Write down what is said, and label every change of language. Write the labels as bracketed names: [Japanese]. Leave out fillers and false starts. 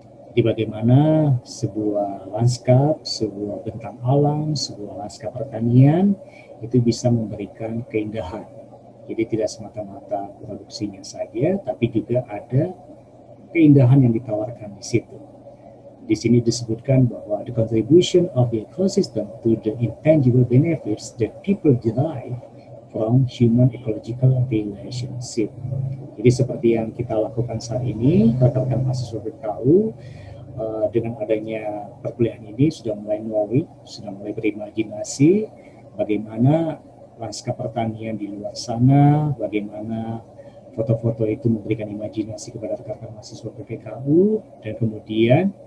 [Indonesian] Jadi bagaimana sebuah lanskap, sebuah bentang alam, sebuah lanskap pertanian itu bisa memberikan keindahan. Jadi tidak semata-mata produksinya saja, tapi juga ada keindahan yang ditawarkan di situ. Di sini disebutkan bahwa [English] the contribution of the ecosystem to the intangible benefits that people derive from human ecological relationship. [Indonesian] Jadi seperti yang kita lakukan saat ini, rekan-rekan mahasiswa BKU dengan adanya perkuliahan ini sudah mulai knowing, sudah mulai berimajinasi bagaimana lanskap pertanian di luar sana, bagaimana foto-foto itu memberikan imajinasi kepada rekan-rekan mahasiswa PPKU, dan kemudian